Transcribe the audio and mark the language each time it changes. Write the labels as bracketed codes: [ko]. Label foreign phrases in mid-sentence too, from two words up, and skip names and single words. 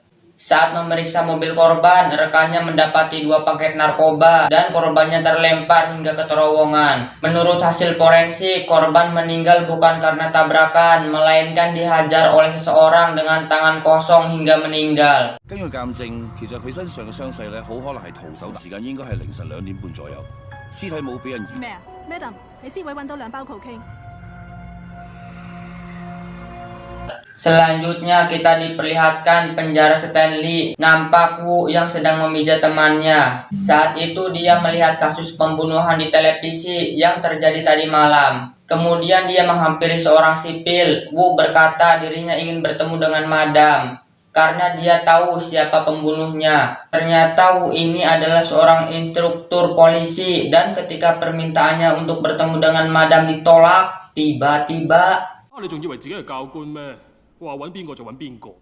[id] Saat memeriksa mobil korban, rekannya mendapati 2 paket narkoba dan korbannya terlempar hingga ke terowongan. Menurut hasil forensik, korban meninggal bukan karena tabrakan, melainkan dihajar oleh seseorang dengan tangan kosong hingga meninggal. [yue] 根據鑑證，其實佢身上嘅傷勢咧，好可能係徒手，時間應該係凌晨2點半左右。屍體冇俾人移。咩啊，Madam？你屍位揾到2包 cocaine。 [id] Selanjutnya kita diperlihatkan penjara Stanley. Nampak Wu yang sedang memijat temannya. Saat itu dia melihat kasus pembunuhan di televisi yang terjadi tadi malam. Kemudian dia menghampiri seorang sipil. Wu berkata dirinya ingin bertemu dengan Madam karena dia tahu siapa pembunuhnya. Ternyata Wu ini adalah seorang instruktur polisi dan ketika permintaannya untuk bertemu dengan Madam ditolak, tiba-tiba [yue] 你仲以為自己係教官咩？話揾邊個就揾邊個。